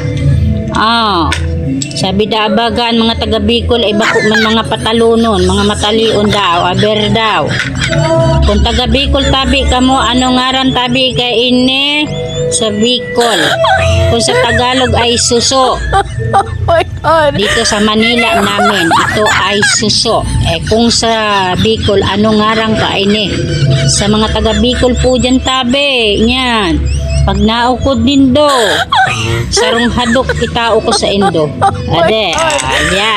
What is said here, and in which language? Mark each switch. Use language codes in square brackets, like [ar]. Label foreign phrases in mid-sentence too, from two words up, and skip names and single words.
[bik] Ah, sabi daabagan mga taga Bicol ay bako man mga patalunon, mga matalion daw, aber daw. Kung taga Bicol tabi kamo, ano ngaran tabi kay ini sa Bicol? [tl] Kung sa Tagalog ay suso. [en] Oh my God. [tl] Dito sa Manila namin, ito ay suso. [bik] Kung sa Bicol, ano ngarang ka ini? Sa mga taga Bicol po dyan tabi, yan. Pag naukod din do, sarong hadok itao ko sa indo. Ade, ayan.